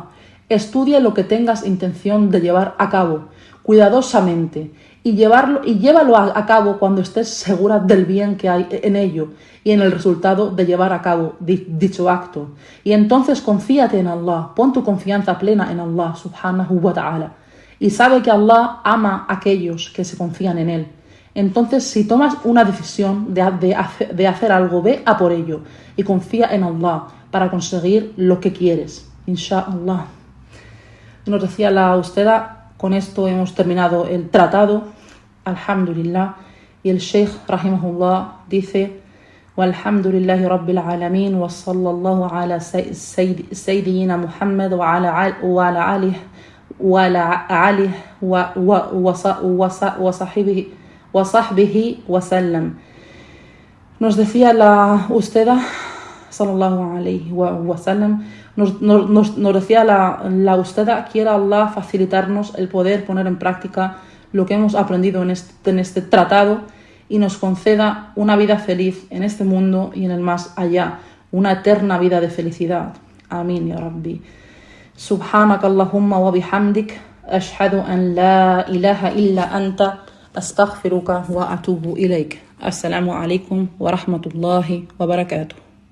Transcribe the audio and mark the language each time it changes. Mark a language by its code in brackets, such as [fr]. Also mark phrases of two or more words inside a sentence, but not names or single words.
[es] Estudia lo que tengas intención de llevar a cabo cuidadosamente y llévalo a cabo cuando estés segura del bien que hay en ello y en el resultado de llevar a cabo dicho acto. Y entonces confíate en Allah, pon tu confianza plena en Allah [ar] سبحانه وتعالى, [es] y sabe que Allah ama a aquellos que se confían en Él. Entonces, si tomas una decisión de hacer algo, ve a por ello y confía en Allah para conseguir lo que quieres, inshallah. Nos decía la Usteda: con esto hemos terminado el tratado, alhamdulillah. Y el Sheikh rahimahullah dice: [ar] والحمد لله رب العالمين وصلى الله على سيدنا محمد وعلى آله وصحبه وسلم. [es] Nos decía la Usteda [ar] صلى الله عليه وسلم, [es] nos decía la Usteda: quiera Allah facilitarnos el poder poner en práctica lo que hemos aprendido en este tratado y nos conceda una vida feliz en este mundo y en el más allá, una eterna vida de felicidad. [ar] Amén, يا ربي. سبحانك اللهم وبحمدك أشهد أن لا إله إلا أنت أستغفرك وأتوب إليك. السلام عليكم ورحمة الله وبركاته.